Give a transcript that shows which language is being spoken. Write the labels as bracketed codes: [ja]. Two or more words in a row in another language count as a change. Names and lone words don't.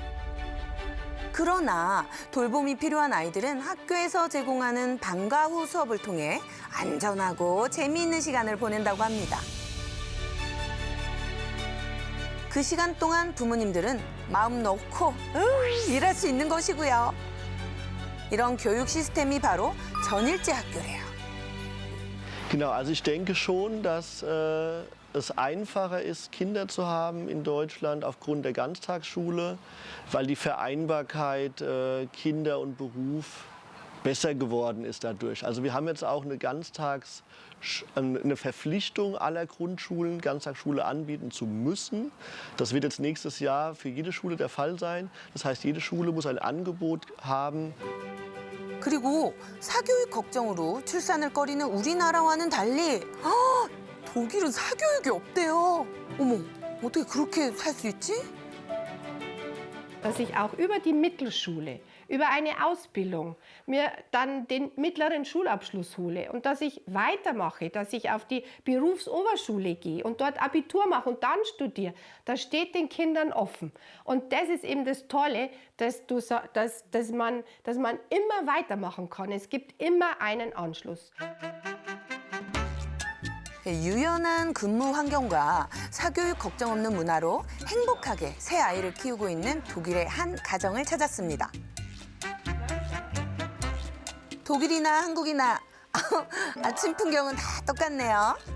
[ko] 그러나 돌봄이 필요한 아이들은 학교에서 제공하는 방과 후 수업을 통해 안전하고 재미있는 시간을 보낸다고 합니다. 그 시간 동안 부모님들은 마음 놓고 일할 수 있는 것이고요. 이런 교육 시스템이 바로 전일제 학교래요. [de] Genau, also ich denke schon, dass es einfacher ist, Kinder zu haben in Deutschland aufgrund der Ganztagsschule, weil die Vereinbarkeit Kinder und Beruf besser geworden ist dadurch. Also wir haben jetzt auch eine Verpflichtung aller Grundschulen, Ganztagsschule anbieten zu müssen. Das wird jetzt nächstes Jahr für jede Schule der Fall sein. Das heißt, jede Schule muss ein Angebot haben. [ko] 그리고 사교육 걱정으로 출산을 꺼리는 우리나라와는 달리 독일은 사교육이 없대요. 어머, 어떻게 그렇게 살 수 있지? [de] Dass ich auch über die Mittelschule, über eine Ausbildung mir dann den mittleren Schulabschluss hole und dass ich weitermache, dass ich auf die Berufsoberschule gehe und dort Abitur mache und dann studiere, das steht den Kindern offen. Und das ist eben das Tolle, dass man immer weitermachen kann. Es gibt immer einen Anschluss. [ko] 유연한 근무 환경과 사교육 걱정 없는 문화로 행복하게 새 아이를 키우고 있는 독일의 한 가정을 찾았습니다. 독일이나 한국이나 아침 풍경은 다 똑같네요.